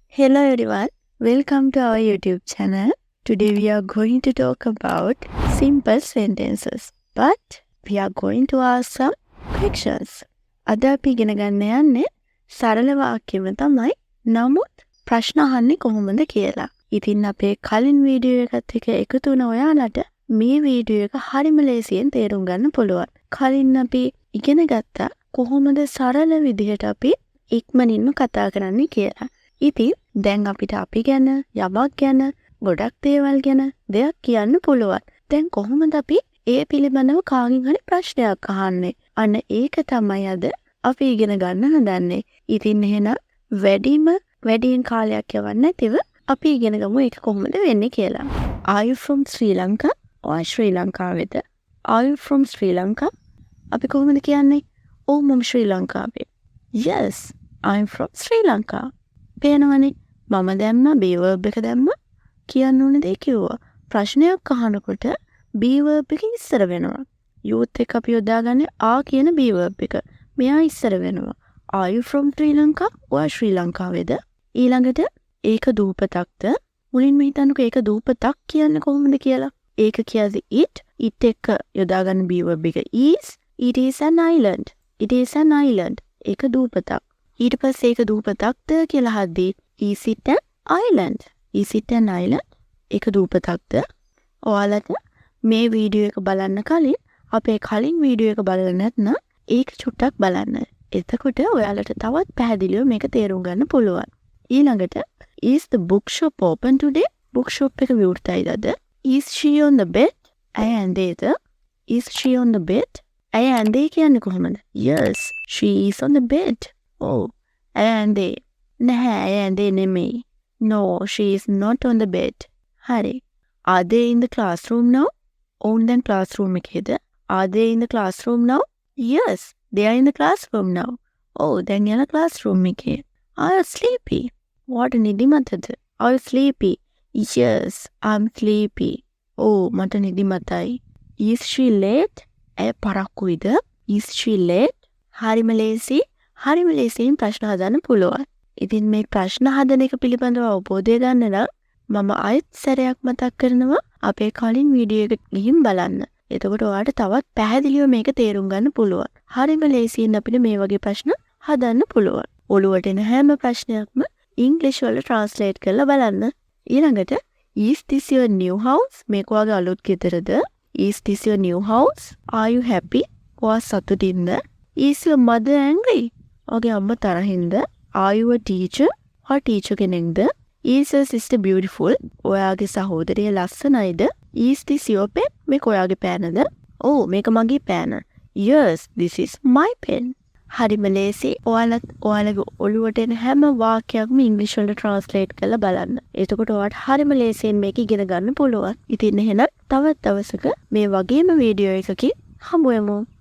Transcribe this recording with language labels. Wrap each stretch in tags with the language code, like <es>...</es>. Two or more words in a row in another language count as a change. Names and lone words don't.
<en>Hello everyone, welcome to our YouTube channel. Today we are going to talk about simple sentences, but we are going to ask some questions.</en> <si>අද අපි ඉගෙන ගන්න යන්නේ සරල වාක්‍යෙම තමයි. නමුත් ප්‍රශ්න අහන්නේ කොහොමද කියලා. ඉතින් අපේ කලින් වීඩියෝ එකත් එක්ක එකතු වුණ ඔයාලට මේ වීඩියෝ එක හරිම ලේසියෙන් තේරුම් ගන්න පුළුවන්. කලින් අපි ඉගෙන ගත්තා කොහොමද සරල විදිහට අපි ඉක්මනින්ම කතා කරන්නේ කියලා. ඉතින් දැන් අපිට අපි ගැන, යමක් ගැන, ගොඩක් දේවල් ගැන දෙයක් කියන්න පුළුවන්. දැන් කොහොමද අපි ඒ පිළිබඳව කාගෙන් හරි ප්‍රශ්නයක් අහන්නේ? අන්න ඒක තමයි අද අපි ඉගෙන ගන්න හදන්නේ. ඉතින් එහෙනම් වැඩියෙන් කාලයක් යවන්න නැතිව අපි ඉගෙන ගමු ඒක කොහොමද වෙන්නේ කියලා.</si> <en>Are you from Sri Lanka? or ශ්‍රී ලංකාවේද? Are you from Sri Lanka?</en> <si>අපි කොහොමද කියන්නේ? ඔව් මම ශ්‍රී ලංකාවේ.</si> <en>Yes, I'm from Sri Lanka.</en> <si>පේනවනේ මම දැම්ම</si> <en>be verb</en> <si>එක දැම්ම කියන්න ඕන දේ කිව්වා. ප්‍රශ්නයක් අහනකොට</si> <en>be verb</en> <si>එක ඉස්සර වෙනවා. youth එක අපි යොදාගන්නේ ආ කියන</si> <en>be verb</en> <si>එක. මෙයා ඉස්සර වෙනවා.</si> <en>Are you from Sri Lanka? or ශ්‍රී ලංකාවේද?</en> <si>ඊළඟට ඒක දූපතක්ද? මුලින්ම හිතන්නකෝ ඒක දූපතක් කියන්නේ කොහොමද කියලා. ඒක කියද්දි it එක යොදාගන්න</si> <en>be verb</en> <si>එක is.</si> <en>It is an island. It is an island.</en> <si>ඒක දූපතක්. ඊට පස්සේ ඒක දූපතක්ද කියලා හද්දී</si> <en>is it an island? Is it an island?</en> <si>ඒක දූපතක්ද? ඔයාලට මේ වීඩියෝ එක බලන්න කලින් අපේ කලින් වීඩියෝ එක බලලා නැත්නම් ඒක චුට්ටක් බලන්න. එතකොට ඔයාලට තවත් පැහැදිලිව මේක තේරුම් ගන්න පුළුවන්.</si> <en>ඊළඟට is the bookshop open today?</en> <si>bookshop එක විවෘතයිද අද?</si> <en>Is she on the bed?</en> <si>ඇය ඇඳේද?</si> <en>Is she on the bed?</en> <si>ඇය ඇඳේ කියන්නේ කොහොමද?</si> <en>Yes, she is on the bed.</en> <si>Oh, ඇය ඇඳේ. නැහැ, ඇය ඇඳේ නෙමෙයි.</si> <en>No, she is not on the bed. හරි. Are they in the classroom now?</en> <si>ඔවුන් දැන් classroom එකේද?</si> <en>Are they in the classroom now? Yes, they are in the classroom now.</en> <si>Oh, දැන් යන classroom එකේ.</si> <en>Are you sleepy? What නිදිමතද? Are you sleepy? Yes, I'm sleepy.</en> <si>Oh, මට නිදිමතයි.</si> <en>Is she late?</en> <si>ඇය පරක්කුයිද?</si> <en>Is she late?</en> <si>හරිම ලේසියෙන් ප්‍රශ්න හදන්න පුළුවන්. ඉතින් මේ ප්‍රශ්න හදන එක පිළිබඳව අවබෝධය ගන්න නම් මම ආයෙත් සැරයක් මතක් කරනවා අපේ කලින් වීඩියෝ එක ගිහින් බලන්න. එතකොට ඔයාලට තවත් පැහැදිලිව මේක තේරුම් ගන්න පුළුවන්. හරිම ලේසියෙන් අපිට මේ වගේ ප්‍රශ්න හදන්න පුළුවන්. ඔළුවට එන හැම ප්‍රශ්නයක්ම ඉංග්‍රීසි වල ට්‍රාන්ස්ලේට් කරලා බලන්න.</si> <en>ඊළඟට is this your new house?</en> <si>මේක ඔයාගේ අලුත් ගෙදරද?</si> <en>Is this your new house? Are you happy?</en> <si>ඔයා සතුටින්ද?</si> <en>Is your mother angry?</en> <si>ඔයාගේ අම්මා තරහින්ද?</si> <en>Are you a teacher?</en> <si>ඔයා ටීචර් කෙනෙක්ද?</si> <en>Is your sister beautiful?</en> <si>ඔයාගේ සහෝදරිය ලස්සනයිද?</si> <en>Is this your pen?</en> <si>මේක ඔයාගේ පෑනද? Oh, මේක මගේ පෑන.</si> <en>Yes, this is my pen.</en> <si>හරිම ලේසි. ඔයාලගේ ඔළුවට එන හැම වාක්‍යයක්ම ඉංග්‍රීසි වලට ට්‍රාන්ස්ලේට් කරලා බලන්න. එතකොට ඔයාලට හරිම ලේසියෙන් මේක ඉගෙන ගන්න පුළුවන්. ඉතින් එහෙනම් තවත් දවසක මේ වගේම වීඩියෝ එකකින් හමු වෙමු.</si>